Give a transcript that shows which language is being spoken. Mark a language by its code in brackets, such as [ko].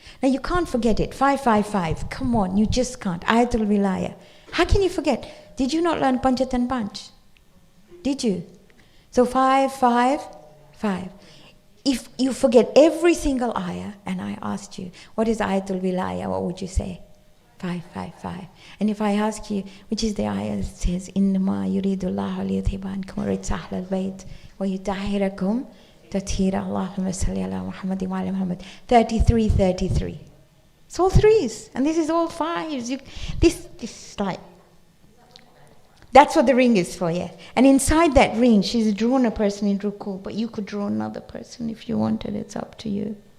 [en] Now you can't forget it. 555, come on, you just can't. Ayatul Wilaya. How can you forget? Did you not learn Panchat and Panch? Did you? So 555. If you forget every single ayah, and I asked you, what is Ayatul Wilaya, what would you say? 555. And if I ask you, which is the ayah that says, [ar] إِنَّمَا يُرِيدُ اللَّهُ لِيُذْهِبَ عَنْكُمُ الرِّجْسَ أَهْلَ الْبَيْتِ وَيُطَهِّرَكُمْ تَطْهِيرًا اللَّهُمَّ صَلِّ عَلَى مُحَمَّدٍ وَعَلَى مُحَمَّدٍ. [en] 33. It's all threes, and this is all fives. This is like, that's what the ring is for, yeah. And inside that ring, she's drawn a person in ruku, but you could draw another person if you wanted. It's up to you.